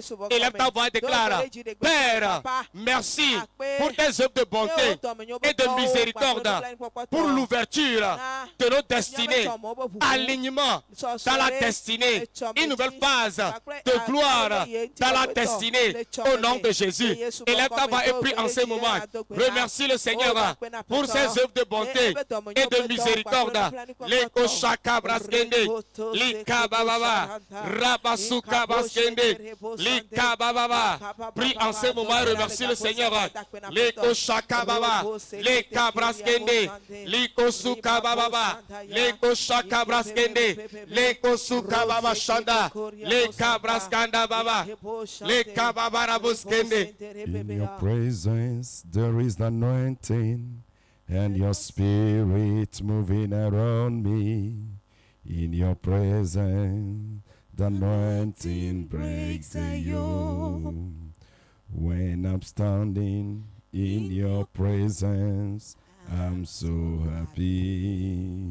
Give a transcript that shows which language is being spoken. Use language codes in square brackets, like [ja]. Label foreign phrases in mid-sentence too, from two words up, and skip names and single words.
[fr] Et lève ta voix et déclare, Père, merci pour tes œuvres de bonté et de miséricorde, pour l'ouverture de nos destinées, alignement dans la destinée, une nouvelle phase de gloire dans la destinée au nom de Jésus. Élève ta voix et prie en ce moment. Remercie le Seigneur pour ses œuvres de bonté et de miséricorde. Les koshaka braskende, les kabababa, rabasuka braskende, les kabababa. Prie en ce moment et remercie le Seigneur. Les koshaka baba, les kabraskende, les kosuka baba, les koshaka braskende, les kosuka baba shanda, les kabraskanda baba, les kababarabuskende. [en] In your presence there is anointing, and your spirit moving around me. In your presence the anointing breaks the yoke. When I'm standing in your presence, I'm so happy.